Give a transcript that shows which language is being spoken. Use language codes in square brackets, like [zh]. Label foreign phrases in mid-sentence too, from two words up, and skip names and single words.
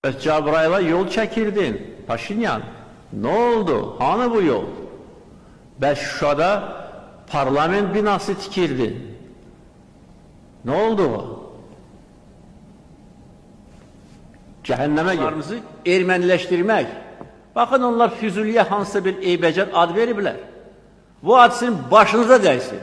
[az] Cəbrayıl'a yol çəkirdin, Paşinyan. [tr] Ne oldu? Hani bu yol? [az] Ve Şuşada parlament binası tikirdin. [tr] Ne oldu bu? [az] Cəhənnəmə gəlir. Erməniləşdirmək. Baxın, onlar Füzuliyə hansısa bir eybəcər ad veriblər. Bu ad sizin başınıza dəysin.